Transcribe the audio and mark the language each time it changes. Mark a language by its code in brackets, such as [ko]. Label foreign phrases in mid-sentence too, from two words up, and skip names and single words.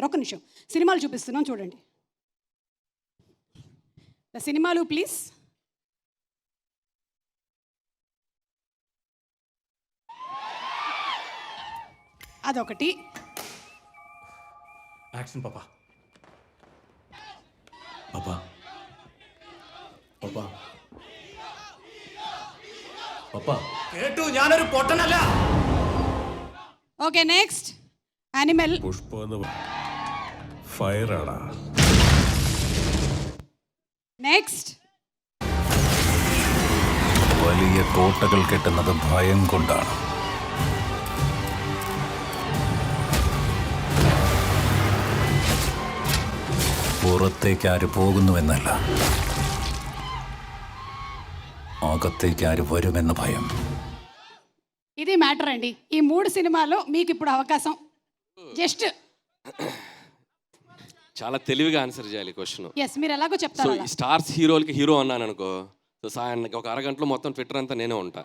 [te] ఒక నిమిషం సినిమాలు చూపిస్తున్నాం చూడండి. సినిమాలు ప్లీజ్. అదొకటి. [ml] యాక్షన్ పాపా పాపా പാപ്പാ പാപ്പാ കേട്ടു, ഞാനൊരു പൊട്ടനല്ല. ഓക്കെ നെക്സ്റ്റ് ആനിമൽ. പുഷ്പ ഫയറാടാ. നെക്സ്റ്റ് വലിയ കോട്ടകൾ കെട്ടുന്നത് ഭയം കൊണ്ടാണ്. പുറത്തേക്ക് ആര് പോകുന്നുവെന്നല്ല, അകത്തേക്ക് ആര് വരുമെന്ന ഭയം. [te] ఇది మ్యాటర్ అండి. ఈ 3 సినిమాల్లో మీకు ఇప్పుడు అవకాశం. జస్ట్ చాలా తెలివిగా ఆన్సర్ చేయాలి క్వశ్చన్. ఎస్, మీరు ఎలాగో సో చెప్తారు. ఈ స్టార్స్ హీరోలకి హీరో అన్నాను అనుకో, సో ఒక అరగంటలో మొత్తం ట్విట్టర్ అంతా నేనే ఉంటా.